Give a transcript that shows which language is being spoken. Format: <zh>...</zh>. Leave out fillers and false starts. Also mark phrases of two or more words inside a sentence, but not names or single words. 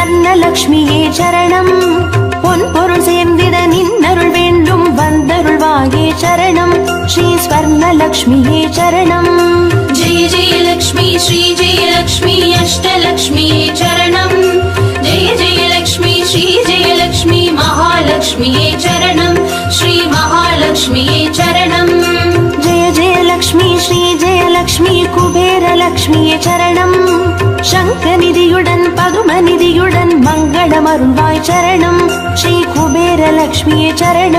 <ta>தனலக்ஷ்மியே சரணம் பொன் பொருள் சேர்ந்திட நின்னருள் வேண்டும் வந்தருள்வாயே சரணம் ஸ்ரீ ஸ்வர்ணலக்ஷ்மியே சரணம்</ta> <sa>जय जय लक्ष्मी श्री जय लक्ष्मी अष्टलक्ष्मी चरणं जय जय लक्ष्मी श्री जय लक्ष्मी महालक्ष्मी चरणं श्री महालक्ष्मी चरणं जय जय लक्ष्मी श्री जय लक्ष्मी कुबेर लक्ष्मी चरणं</sa> <ta>சங்கநிதியுடன் பதுமநிதியுடன் மங்களமருள்வாய் சரணம்</ta> <sa>श्री कुबेर लक्ष्मी चरणं</sa>